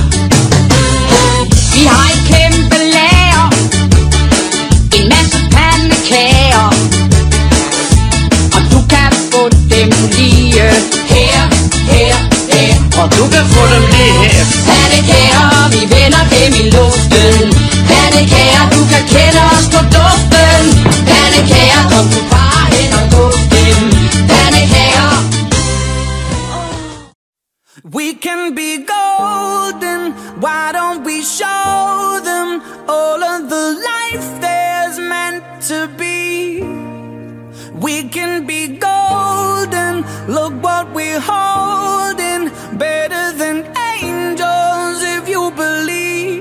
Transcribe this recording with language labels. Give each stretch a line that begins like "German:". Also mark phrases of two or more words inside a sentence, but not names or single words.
Danish: Vi har et kæmpe lager, en masse pandekager, og du kan få dem lige her, her, her. Og du kan få dem lige her. Pandekager, vi vender dem i luften. Pandekager, du kan kende os på duften. Pandekager, kom du bare hen og duft dem. Pandekager.
English: We can be golden, why don't we show them all of the life there's meant to be? We can be golden, look what we're holding, better than angels if you believe.